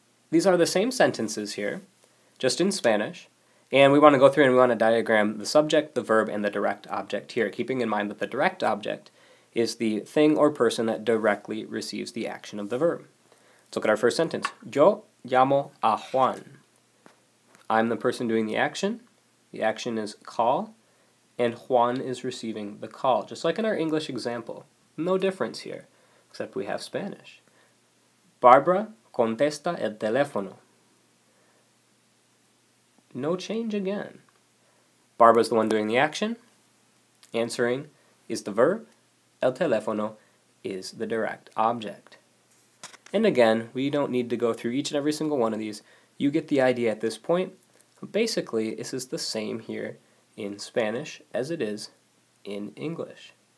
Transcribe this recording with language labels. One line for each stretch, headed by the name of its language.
English: These are the same sentences here, just in Spanish, and we want to go through and we want to diagram the subject, the verb, and the direct object here, keeping in mind that the direct object is the thing or person that directly receives the action of the verb. Let's look at our first sentence.
Spanish: Yo llamo a Juan.
English: I'm the person doing the action. The action is call, and Juan is receiving the call. Just like in our English example. No difference here, except we have Spanish.
Spanish: Barbara contesta el teléfono.
English: No change again. Barbara's the one doing the action. Answering is the verb. El teléfono is the direct object. And again, we don't need to go through each and every single one of these. You get the idea at this point. Basically, this is the same here in Spanish as it is in English.